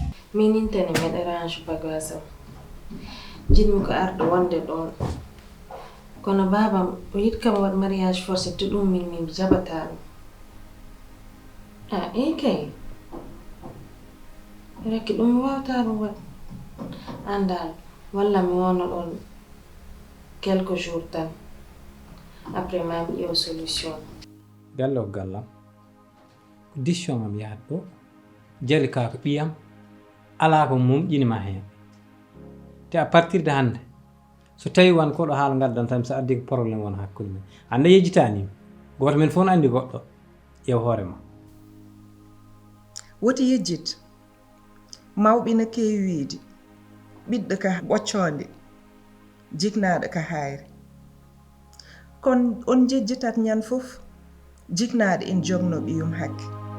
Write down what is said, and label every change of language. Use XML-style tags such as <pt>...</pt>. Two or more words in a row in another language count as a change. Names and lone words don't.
<ff>min intani mi range bagage jinmi ko arde wonde ɗon kono babam o yiɗi kam waɗ</ff> <fr>mariage forcé</fr> <ff>to ɗum min mi jabata ɗum kay rekki ɗum mi wawata ɗum waɗ andal walla mi wona ɗon</ff> <fr>quelques jours</fr> <ff>tan après ma mi ƴeewa solution gallo gallam décision am yahat ɗo jali ka ko ɓiyam ala ko mumƴinima hen te</ff> <fr>à partir de</fr> <ff>hande so tawi wan koɗo haala ngaddan tan so addi ko probléme won hakkude men hande yejjitanima goto men fof no andi goɗɗo ƴeew hoorema woti yejjit mawɓe no keewiide ɓiɗɗo ka ɓocconde jiknaɗo ka hayre kono on jejjitat ñan fof jiknaɗo en jogno ɓiyum hakke</ff>